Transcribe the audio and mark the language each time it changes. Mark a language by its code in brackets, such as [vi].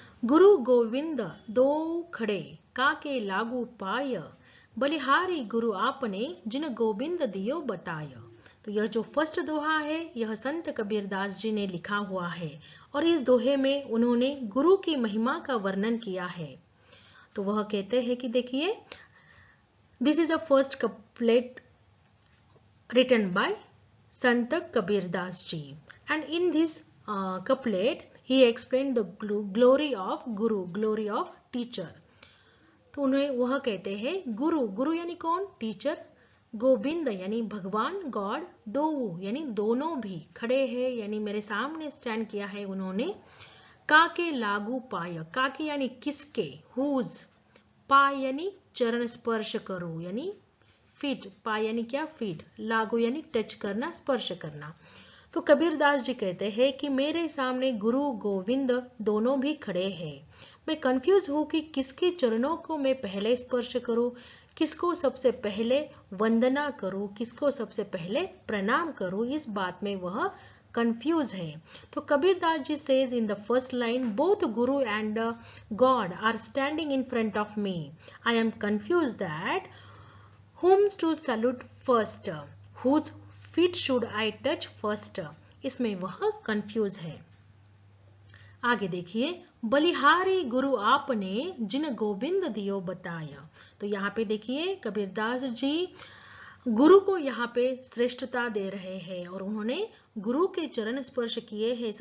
[hi] गुरु गोविंद दो खड़े, काके लागू पाय, बलिहारी गुरु आपने, जिन गोविंद दियो बताय। तो यह जो फर्स्ट दोहा है यह संत कबीरदास जी ने लिखा हुआ है और इस दोहे में उन्होंने गुरु की महिमा का वर्णन किया है। तो वह कहते हैं कि देखिए, [en] This is a first couplet written by Sant Kabir Das ji, and in this couplet he explained the glory of guru, glory of teacher. [hi] तो उन्हें वह कहते हैं गुरु, गुरु यानी कौन? टीचर। गोविंद यानी भगवान, गॉड। दो यानी दोनों भी खड़े हैं यानी मेरे सामने स्टैंड किया है उन्होंने। काके लागू पाय, काके यानी किसके, हुज। पाय यानी चरण स्पर्श करो यानी फीट, पाय यानी क्या? फीट। लागू यानी टच करना, स्पर्श करना। तो कबीरदास जी कहते हैं कि मेरे सामने गुरु गोविंद दोनों भी खड़े हैं। मैं कंफ्यूज हूं कि किसके चरणों को मैं पहले स्पर्श करूं, किसको सबसे पहले वंदना करूं, किसको सबसे पहले प्रणाम करूं। इस बात में वह कंफ्यूज है। तो Kabirdas ji [en] Says in the first line, both guru and God are standing in front of me. I am confuse that whom to salute first, whose feet should I touch first। [hi] इसमें वह कंफ्यूज है। आगे देखिए, बलिहारी गुरु आपने, जिन गोविंद दियो बताया। तो यहाँ पे देखिए कबीरदास जी गुरु को यहाँ पे श्रेष्ठता दे रहे हैं और उन्होंने गुरु के चरण स्पर्श किए हैं।